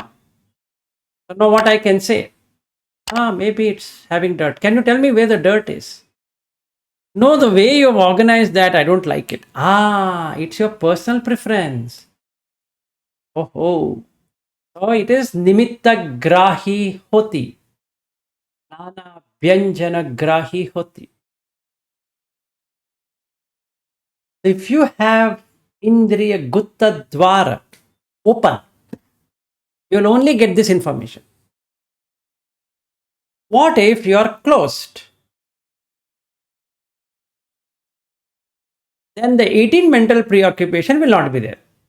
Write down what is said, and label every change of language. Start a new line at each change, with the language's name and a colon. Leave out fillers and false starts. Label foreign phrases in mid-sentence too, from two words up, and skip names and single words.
English: So now what I can say? Maybe it's having dirt. Can you tell me where the dirt is? No, the way you've organized that, I don't like it. It's your personal preference. Oh. So it is
Pali: nimitta grahi hoti. Nana vyanjana grahi hoti.
English: If you have
Pali: indriya gutta dwara
English: open, you'll only get this information. What if you are closed? Then the 18 mental preoccupation will not be there.